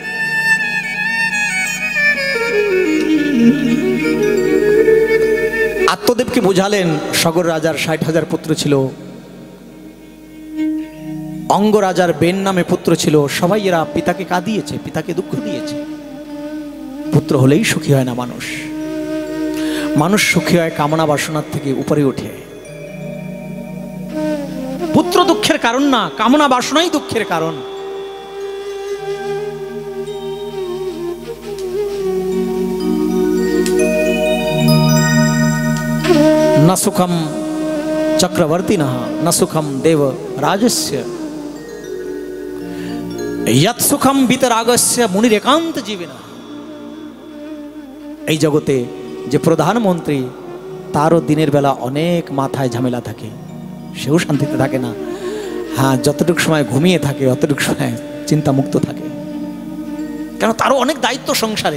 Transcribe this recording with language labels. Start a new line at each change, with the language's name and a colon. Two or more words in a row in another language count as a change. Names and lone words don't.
Bangla: আত্মদেবকে বোঝালেন, সগর রাজার 60,000 পুত্র ছিল, অঙ্গ রাজার বেন নামে পুত্র ছিল, সবাই এরা পিতাকে কাঁদিয়েছে, পিতাকে দুঃখ দিয়েছে। পুত্র হলেই সুখী হয় না মানুষ। মানুষ সুখী হয় কামনা বাসনার থেকে উপরে ওঠে। পুত্র দুঃখের কারণ না, কামনা বাসনাই দুঃখের কারণ।
Sanskrit: न सुखम चक्रवर्तिनः न सुखम देव राजस्य यत् सुखम वितरागस्य मुनिर एकांत जीविनः।
Bangla: এই জগতে যে প্রধানমন্ত্রী, তারও দিনের বেলা অনেক মাথায় ঝামেলা থাকে, সেও শান্তিতে থাকে না। হ্যাঁ, যতটুকু সময় ঘুমিয়ে থাকে অতটুকু সময় চিন্তামুক্ত থাকে, কেন তারও অনেক দায়িত্ব সংসারে।